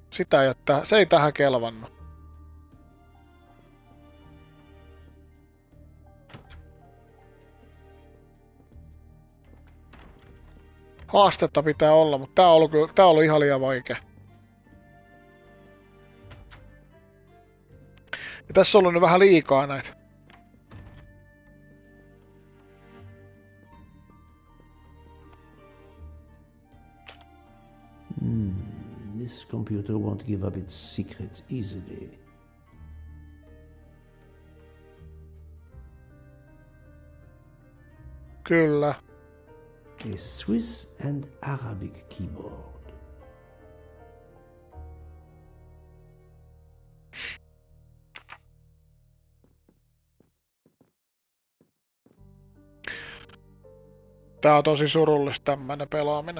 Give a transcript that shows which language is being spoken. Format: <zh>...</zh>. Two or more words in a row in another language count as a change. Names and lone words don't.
<fi>Sitä ei ole se ei tähän kelvannut. Haastetta pitää olla, mutta tää on ollut ihan liian vaikea. Ja tässä on ollut nyt vähän liikaa näitä.</fi> <en>This computer won't give up its secrets easily.</en> <fi>Kyllä.</fi> <en>A Swiss and Arabic keyboard.</en> <fi>Tää on tosi surullista tämmönen pelaaminen.</fi>